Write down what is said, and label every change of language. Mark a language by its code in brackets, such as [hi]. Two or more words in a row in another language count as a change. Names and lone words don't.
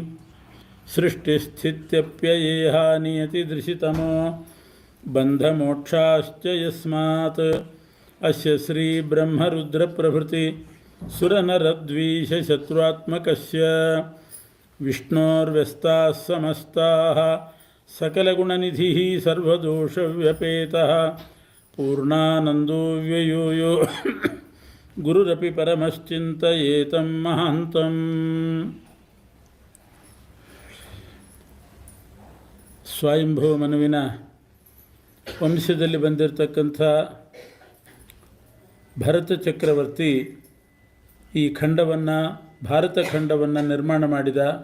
[sa] ಸೃಷ್ಟಿಸ್ಥಿತ್ಯಪ್ಯಯೇಹ ನಿಯತಿದೃಶಿತಮೋ ಬಂಧಮೋಕ್ಷಾಶ್ಚ ಯಸ್ಮಾತ್ ಅಸ್ಯ ಶ್ರೀ ಬ್ರಹ್ಮರುದ್ರಪ್ರಭೃತಿ ಸುರನರದ್ವೀಷಶತ್ರುತ್ಮಕಸ್ಯ ವಿಷ್ಣೋರ್ವ್ಯಸ್ತಾಃ ಸಮಸ್ತಾಃ ಸಕಲಗುಣನಿಧಿಃ ಸರ್ವದೋಷವ್ಯಪೇತಃ ಪೂರ್ಣಾನಂದೋ ವ್ಯಯೋ ಯೋ ಗುರುರಪಿ ಪರಮಶ್ಚಿಂತಯೇತಂ ಮಹಾಂತಂ. [kn] ಸ್ವಯಂಭೂ ಮನುವಿನ ವಂಶದಲ್ಲಿ ಬಂದಿರತಕ್ಕಂಥ ಭರತ ಚಕ್ರವರ್ತಿ ಈ ಖಂಡವನ್ನು, ಭಾರತ ಖಂಡವನ್ನು ನಿರ್ಮಾಣ ಮಾಡಿದ.